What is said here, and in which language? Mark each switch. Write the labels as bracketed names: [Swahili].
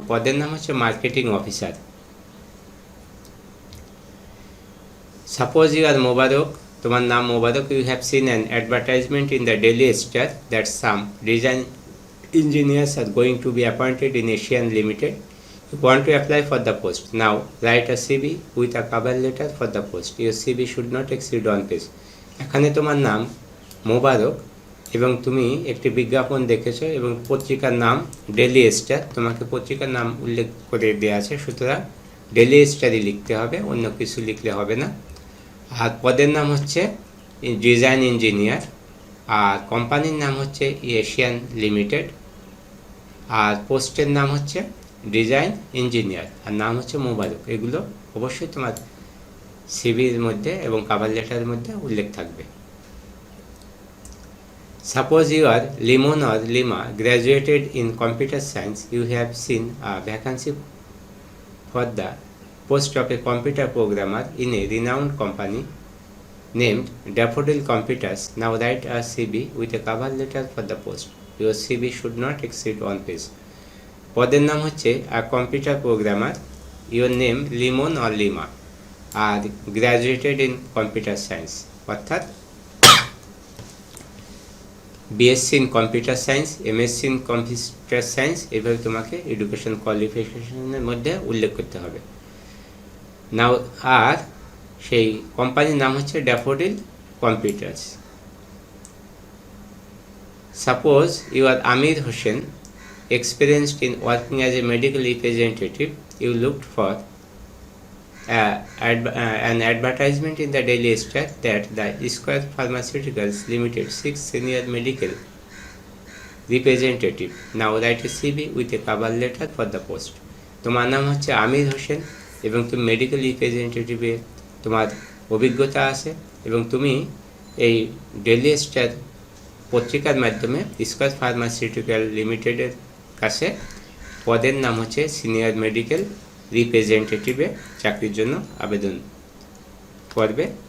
[Bangla] পদের নাম হচ্ছে মার্কেটিং অফিসার। [English] Suppose you are Mobarak, তোমার নাম Mobarak, you have seen an advertisement in the Daily Star that some design engineers are going to be appointed in Asian Limited. You want to apply for the post. Now write a CV with a cover letter for the post. Your CV should not exceed 1 page. [Bangla] এখানে তোমার নাম মোবারক এবং তুমি একটি বিজ্ঞাপন দেখেছো এবং পত্রিকার নাম ডেইলি স্টার, তোমাকে পত্রিকার নাম উল্লেখ করে দেওয়া আছে, সুতরাং ডেইলি স্টারই লিখতে হবে, অন্য কিছু লিখলে হবে না। আর পদের নাম হচ্ছে ডিজাইন ইঞ্জিনিয়ার, আর কোম্পানির নাম হচ্ছে এশিয়ান লিমিটেড, আর পোস্টের নাম হচ্ছে ডিজাইন ইঞ্জিনিয়ার, আর নাম হচ্ছে মোবারক। এগুলো অবশ্যই তোমার সিভির মধ্যে এবং কভার লেটারের মধ্যে উল্লেখ থাকবে। [English] Suppose you are Limon or Lima, graduated in computer science. You have seen a vacancy for the post of a computer programmer in a renowned company named Daffodil Computers. Now write a CV with a cover letter for the post. Your CV should not exceed 1 page. [Bangla] পদের নাম হচ্ছে [English] a computer programmer. Your name Limon or Lima, [Bangla] আর [English] graduated in computer science, [Bangla] অর্থাৎ BSc in computer science, MSc in computer science, এভাবে তোমাকে education কোয়ালিফিকেশনের মধ্যে উল্লেখ করতে হবে। নাও আর সেই কোম্পানির নাম হচ্ছে daffodil computers. [English] Suppose you are Amir Hossain, experienced in working as a medical representative. You looked for an advertisement in the Daily Star that the Square Pharmaceuticals Limited 6 senior medical representative. Now write a CV with a cover letter for the post. [Bangla] তোমার নাম হচ্ছে আমির হোসেন এবং তুমি medical রিপ্রেজেন্টেটিভে তোমার অভিজ্ঞতা আছে এবং তুমি এই ডেইলি স্টার পত্রিকার মাধ্যমে স্কয়ার ফার্মাসিউটিক্যাল লিমিটেডের কাছে পদের নাম হচ্ছে সিনিয়র মেডিকেল রিপ্রেজেন্টেটিভে চাকরির জন্য আবেদন করবে।